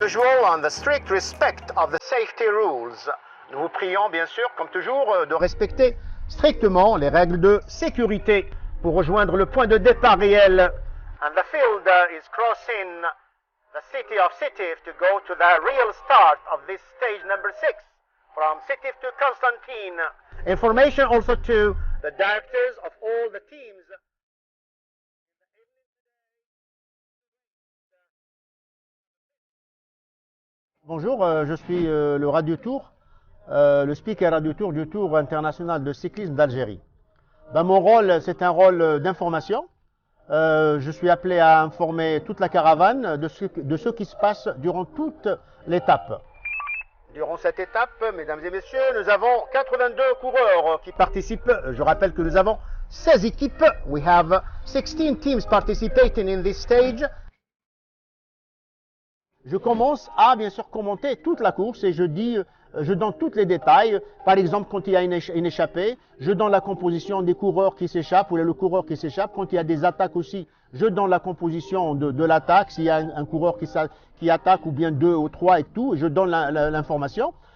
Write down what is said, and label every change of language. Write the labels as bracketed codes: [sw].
[en] usual, on the strict respect of the safety rules. [fr] Nous vous prions, bien sûr, comme toujours, de respecter strictement les règles de sécurité pour rejoindre le point de départ réel. [en] And the field is crossing the city of Sétif to go to the real start of this stage number 6 from Sétif to Constantine. Information also to the directors of all the teams. [fr] Bonjour, je suis le Radio Tour, le speaker Radio Tour du Tour international de cyclisme d'Algérie. Mon rôle, c'est un rôle d'information. Je suis appelé à informer toute la caravane de ce qui se passe durant toute l'étape. Durant cette étape, mesdames et messieurs, nous avons 82 coureurs qui participent. Je rappelle que nous avons 16 équipes. [en] We have 16 teams participating in this stage. [fr] Je commence à bien sûr commenter toute la course et je donne tous les détails. Par exemple, quand il y a une échappée, je donne la composition des coureurs qui s'échappent ou le coureur qui s'échappe. Quand il y a des attaques aussi, je donne la composition de l'attaque. S'il y a un coureur qui attaque ou bien 2 ou 3 et tout, je donne l'information.